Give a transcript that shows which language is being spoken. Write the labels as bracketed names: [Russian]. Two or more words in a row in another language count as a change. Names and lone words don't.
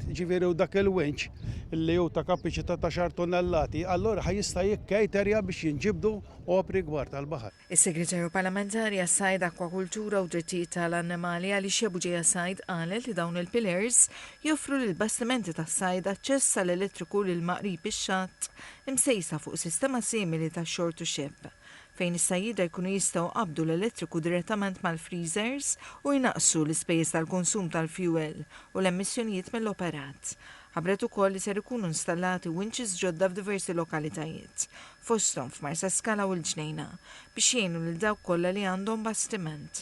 [Maltese] Ġifieri u dak il-winch li hu ta' kapaċità ta' 10 tonnellati, allura jista' jikkejterja biex jinġibdu opri kbar tal-baħar. Is-Segretarju Parlamentari għas-Sajd Akwakultura u Drittijiet tal-Annimali Alicia Buġeja Sajd qalet li dawn il-pillars joffru lil bastimenti tas-sajd aċċess għall-elettriku lil maqrib ix-xatt imsejsa fuq sistema simili ta' [English] shore to ship [Maltese] fejn is-sajjieda jkunu jistgħu qabdu l-elettriku direttament mal-freezers u jnaqsu l-ispejjeż tal-konsum tal-fuel u l-emissjonijiet mill-operat. Ħabbret ukoll li ser ikunu installati winches ġodda f'diversi lokalitajiet, fosthom f'Marsaskala u l-Ġnejna, biex jgħinu lil dawk kollha li għandhom bastiment.